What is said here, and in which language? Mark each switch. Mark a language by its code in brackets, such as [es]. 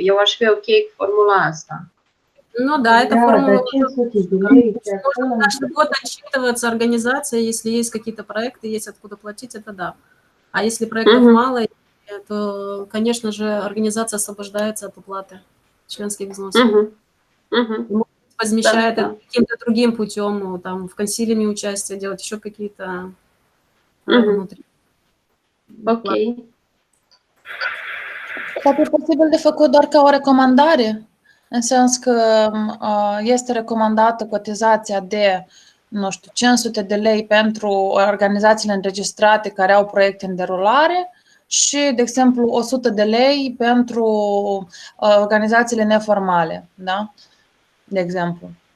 [ro] Eu aș fi ok cu formula asta. [ru] Ну да, это формула. Нужно каждый год отчитываться организация, если есть какие-то проекты, есть откуда платить, это да. А если проектов мало, то, конечно же, организация освобождается от уплаты членских взносов. Возмещает это каким-то другим путем, там, в консилиуме участие, делать еще какие-то внутренние. [ro] Ok. Poate e posibil de făcut doar ca o recomandare, în sens că este recomandată cotizația de nu știu, 500 de lei pentru organizațiile înregistrate care au proiecte în derulare și, de exemplu, 100 de lei pentru organizațiile neformale, da? De exemplu.